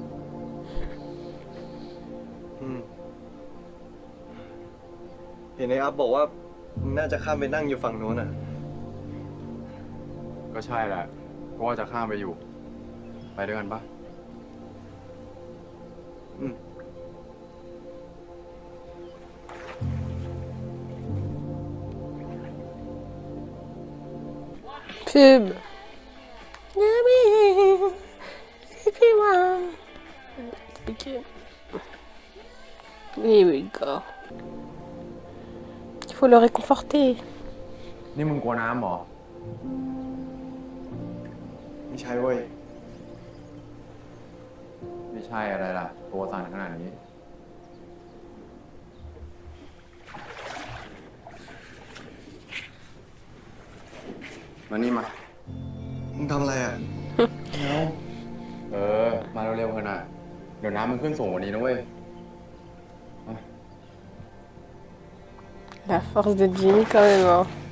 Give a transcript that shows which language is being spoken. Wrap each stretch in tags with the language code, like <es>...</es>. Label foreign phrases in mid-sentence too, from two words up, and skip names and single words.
<th>เห็นไอ้อัพบอกว่ามึงน่าจะข้ามไปนั่งอยู่ฝั่งนู้นอะ ก็ใช่แหละเพราะว่าจะข้ามไปอยู่ ไปด้วยกันปะ</th> <fr>Pub.</fr> <en>Here we go.</en> <fr>Il faut le réconforter.</fr> <th>นี่มึงกลัวน้ำเหรอ ไม่ใช่เว้ย ไม่ใช่อะไรล่ะ ตัวสั่นขนาดนี้ มานี่มา มึงทำอะไรอะ มาเร็วๆเถอะนะเดี๋ยวน้ำมันขึ้นสูงกว่านี้นะเว้ย</th> <fr>La force de Jimmy quand même. Hein.</fr>